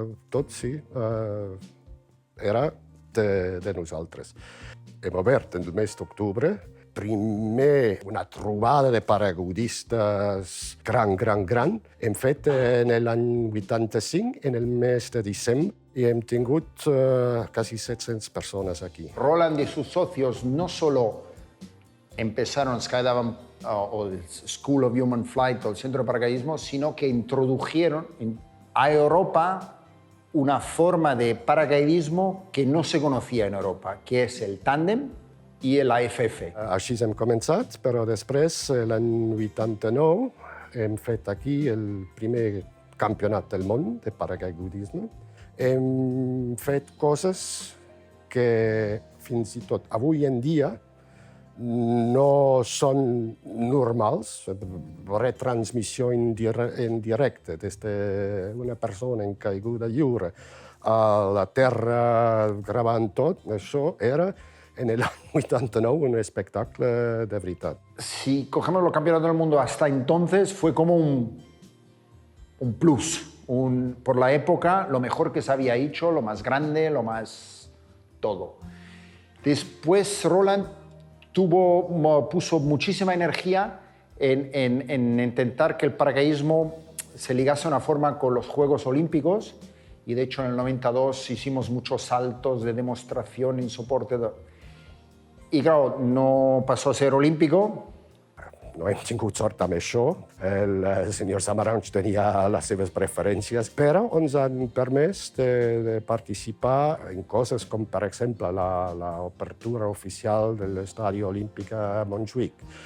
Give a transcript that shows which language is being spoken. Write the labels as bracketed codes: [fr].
[ca] Tot, sí, era de nosaltres. Hem obert en el mes d'octubre. Primer una trobada de paracaigudistes gran. Hem fet en l'any 85, en el mes de desembre, y hem tingut [es] casi 700 personas [ca] aquí. [es] Roland y sus socios no solo empezaron Skydive o el School of Human Flight o el Centro de Paracaidismo, sino que introdujeron a Europa una forma de paracaidismo que no se conocía en Europa, que es el tándem i l'AFF. [ca] Així hem començat, però després, l'any 89, hem fet aquí el primer campionat del món de paracaigudisme. Hem fet coses que fins i tot avui en dia no són normals. Retransmissió en directe des d'una persona en caiguda lliure a la terra gravant tot, això era en el any 89 un espectacle de veritat. [es] Si cogemos los campeonatos del mundo hasta entonces, fue como un plus, por la época, lo mejor que se había hecho, lo más grande, lo más todo. Después Roland puso muchísima energía en intentar que el paracaidismo se ligase de una forma con los Juegos Olímpicos, y de hecho en el 92 hicimos muchos saltos de demostración en soporte. [ca] I claro, no passó a ser olímpico. No hem tingut sort amb això. El senyor Samaranch tenia les seves preferències, però ens han permès de participar en coses com, per exemple, l'obertura oficial de l'Estadi Olímpic a Montjuïc.